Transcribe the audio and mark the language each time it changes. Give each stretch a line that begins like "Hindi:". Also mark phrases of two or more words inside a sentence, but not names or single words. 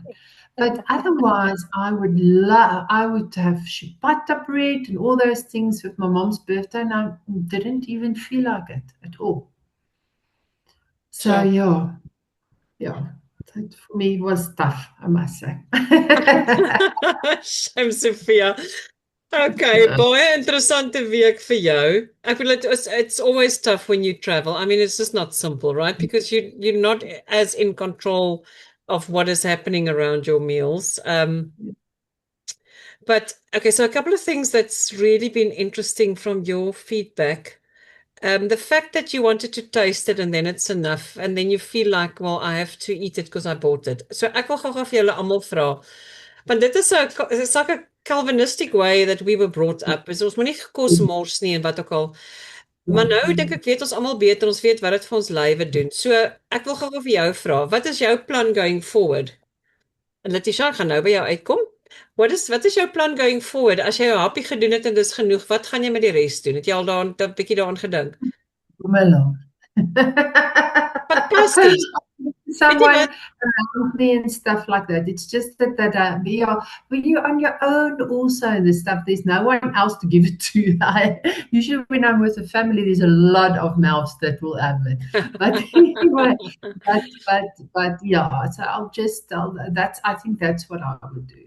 English: But otherwise, I would have ciabatta bread and all those things with my mom's birthday, and I didn't even feel like it at all. So Sure. yeah, that for me was tough, I must say. Shame, Sophia.
Afrikaans: Okay, baie interessante week vir jou. Ek bedoel
English: it's always tough when you travel. I mean, it's just not simple, right? Because you're not as in control of what is happening around your meals. But okay, so a couple of things that's really been interesting from your feedback. The fact that you wanted to taste it and then it's enough, and then you feel like, well, I have to eat it because I bought it.
Afrikaans: So ek wil gou-gou vir julle almal vra. Want dit is 'n
English: Calvinistic way that we were brought up.
Afrikaans: Is ons moenie kos mors nie en wat ook al. Maar nou dink ek weet ons almal beter, ons weet wat dit vir ons lywe doen. So ek wil gou-gou vir jou vra, wat is jou plan
English: going forward?
Afrikaans: En Letitia gaan nou by jou uitkom. Wat is jou plan
English: going forward?
Afrikaans: As jy jou happie gedoen het en dis genoeg, wat gaan jy met die res doen? Het jy al daaraan 'n bietjie daaraan gedink? Fantasties.
English: Someone around me and stuff like that. It's just that when you're on your own also and this stuff, there's no one else to give it to. Usually when I'm with a family, there's a lot of mouths that will have it. But anyway, but yeah, so I think that's what I would do.